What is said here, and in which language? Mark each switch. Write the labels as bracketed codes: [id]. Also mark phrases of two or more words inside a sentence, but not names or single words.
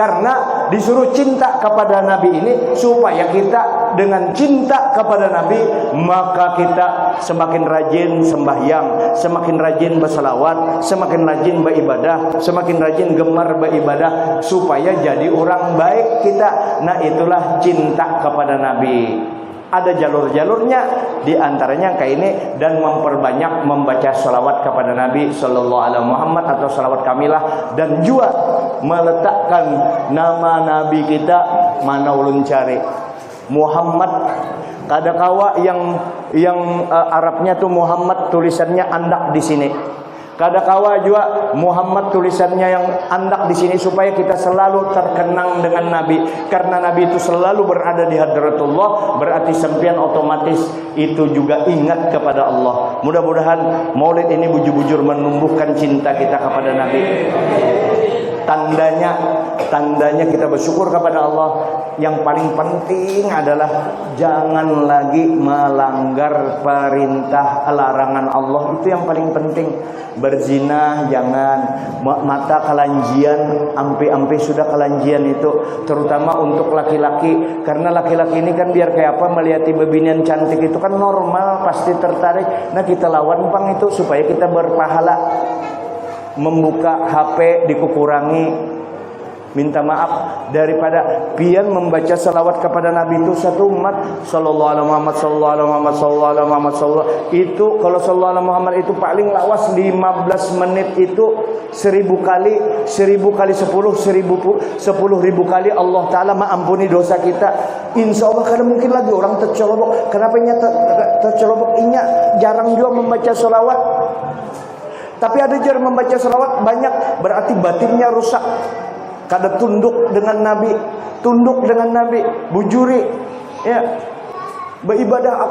[id] Karena disuruh cinta kepada Nabi ini supaya kita dengan cinta kepada Nabi, maka kita semakin rajin sembahyang, semakin rajin berselawat, semakin rajin beribadah, semakin rajin gemar beribadah supaya jadi orang baik kita. Nah, itulah cinta kepada Nabi. Ada jalur-jalurnya, di antaranya kayak ini, dan memperbanyak membaca salawat kepada Nabi [ar] صلى الله عليه محمد [id] atau salawat kamilah, dan juga meletakkan nama Nabi kita [bjn] mana ulun cari [id] Muhammad. [bjn] Kadakawa yang Arabnya tuh Muhammad tulisannya andak di sini. Kadakawa juga Muhammad tulisannya yang andak di sini supaya kita selalu terkenang dengan Nabi. [id] Karena Nabi itu selalu berada di hadratullah, berarti sampean otomatis itu juga ingat kepada Allah. Mudah-mudahan Maulid ini bujur-bujur menumbuhkan cinta kita kepada Nabi. Tandanya kita bersyukur kepada Allah. Yang paling penting adalah jangan lagi melanggar perintah larangan Allah. Itu yang paling penting. Berzina jangan, mata kelanjian, ampe sudah kelanjian itu, terutama untuk laki-laki. Karena laki-laki ini kan biar kayak apa, melihat bebinian cantik itu kan normal, pasti tertarik. [bjn] Nah, kita lawan pang itu supaya kita berpahala. [id] Membuka HP dikurangi, minta maaf, daripada pian membaca salawat kepada Nabi itu satu umat [ar] صلى الله عليه محمد صلى الله عليه محمد صلى الله عليه محمد صلى الله [id] itu, kalau [ar] صلى الله عليه محمد [id] itu paling lawas 15 menit itu 1000 kali 10,000 kali Allah Ta'ala mengampuni dosa kita. Insya Allah. Karena mungkin lagi orang tercelobok. Kenapa tercelobok? [bjn] Inya jarang juga membaca salawat. Tapi ada jarang membaca salawat banyak, berarti batinnya rusak. Kada tunduk dengan Nabi, bujuri, ya, beribadah.